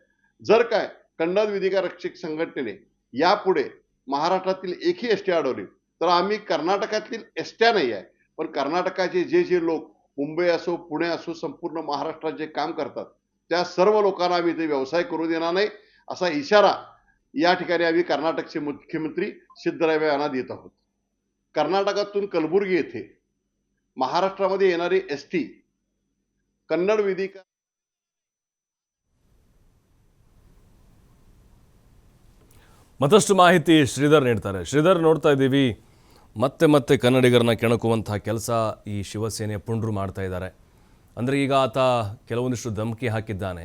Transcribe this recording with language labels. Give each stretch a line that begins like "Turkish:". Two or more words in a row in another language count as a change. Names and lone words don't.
Marathi: जर काय कन्नड वेदिका रक्षक संघटनेने यापुढे महाराष्ट्रातील एकही एसटी अडवली तर आम्ही कर्नाटकातील एसट्या नाही आहे, पण कर्नाटकाचे जे लोक मुंबई असो, पुणे असो, संपूर्ण महाराष्ट्रात जे काम करतात त्या सर्व लोकांना आम्ही इथे व्यवसाय करू देणार नाही, असा इशारा या ठिकाणी आम्ही कर्नाटकचे मुख्यमंत्री सिद्धरामय्या यांना देत आहोत. कर्नाटकातून कलबुर्गी येथे महाराष्ट्रामध्ये येणारी एसटी कन्नड वेदिका
Kannada: ಮತ್ತಷ್ಟು ಮಾಹಿತಿ ಶ್ರೀಧರ್ ನೀಡ್ತಾರೆ. ಶ್ರೀಧರ್, ನೋಡ್ತಾ ಇದ್ದೀವಿ ಮತ್ತೆ ಕನ್ನಡಿಗರನ್ನ ಕೆಣಕುವಂತಹ ಕೆಲಸ ಈ ಶಿವಸೇನೆಯ ಪುಂಡ್ರು ಮಾಡ್ತಾ ಇದ್ದಾರೆ. ಅಂದರೆ ಈಗ ಆತ ಕೆಲವೊಂದಿಷ್ಟು ಧಮಕಿ ಹಾಕಿದ್ದಾನೆ.